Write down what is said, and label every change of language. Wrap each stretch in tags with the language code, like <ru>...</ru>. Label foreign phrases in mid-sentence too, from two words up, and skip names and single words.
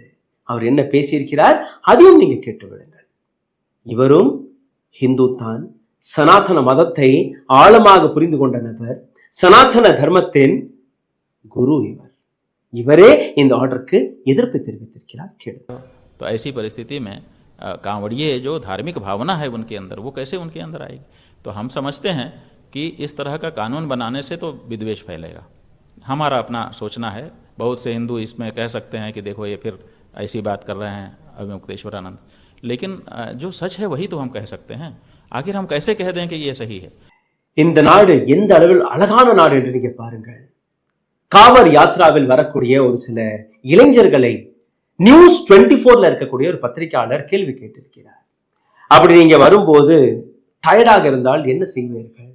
<ta>அவர் என்ன பேசியிருக்கிறார் அதையும் நீங்க கேட்டு விடுங்கள். இவரும் ஹிந்து தான், சனாதன மதத்தை ஆழமாக புரிந்து கொண்ட நபர், சனாதன தர்மத்தின் குரு இவர். இவரே இந்த ஆர்டருக்கு எதிர்ப்பு தெரிவித்திருக்கிறார். கேளு.</ta> <hi>तो ऐसी परिस्थिति में कांवड़िए जो धार्मिक भावना है उनके अंदर, वो कैसे उनके अंदर आएगी? तो हम समझते हैं कि इस तरह का कानून बनाने से तो विद्वेष फैलेगा. हमारा अपना सोचना है. बहुत से हिंदू इसमें कह सकते हैं कि देखो ये फिर ऐसी बात कर रहे हैं अभिमुक्तेश्वरानंद, लेकिन जो सच है वही तो हम कह सकते हैं. आखिर हम कैसे कह दें कि ये सही है?</hi> <ta>இந்த நாடு எந்த அளவில் அழகான நாடு என்று நீங்க பாருங்கள். காவர் யாத்ராவில் வரக்கூடிய ஒரு சில இளைஞர்களை நியூஸ் 24ல இருக்கக்கூடிய ஒரு பத்திரிகையாளர் கேள்வி கேட்டிருக்கிறார். அப்படி நீங்க வரும்போது டயர்டாக இருந்தால் என்ன செய்வீர்கள்?</ta>